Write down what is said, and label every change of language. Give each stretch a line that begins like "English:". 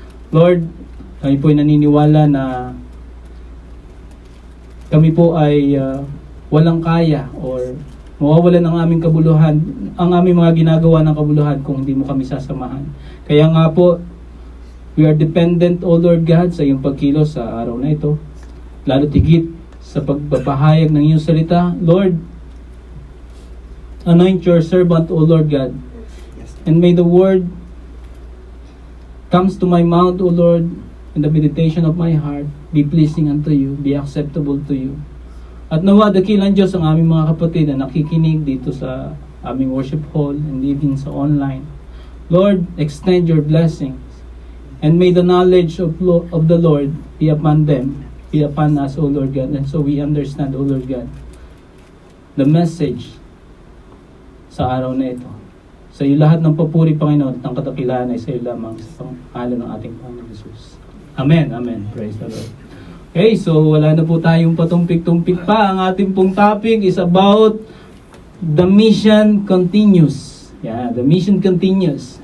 Filipino: Lord, kami po ay naniniwala na kami po ay walang kaya or mawawalan ang aming kabuluhan, ang aming mga ginagawa ng kabuluhan kung hindi mo kami sasamahan. Kaya nga po,
English: we are dependent, O Lord God,
Filipino: sa iyong pagkilos sa araw na ito. Lalo tigit sa pagpapahayag ng iyong salita.
English: Lord, anoint your servant, O Lord God. And may the word comes to my mouth, O Lord, and the meditation of my heart be pleasing unto you, be acceptable to you.
Filipino: At nawa, dakilang Diyos ang aming mga kapatid na nakikinig dito sa aming worship hall
English: and even
Filipino: sa online.
English: Lord, extend your blessings and may the knowledge of the Lord be upon them, be upon us, O Lord God. And so we understand, O Lord God, the message
Filipino: sa araw na ito. Sa iyo lahat ng papuri, Panginoon, at ng katakilaan ay sa iyo lamang sa pangalan ng ating Panginoon Jesus. Amen. Amen.
English: Praise the Lord.
Filipino: Okay, so wala na po tayong patumpik-tumpik pa. Ang ating pong topic is
English: about the mission continues. Yeah, the mission continues.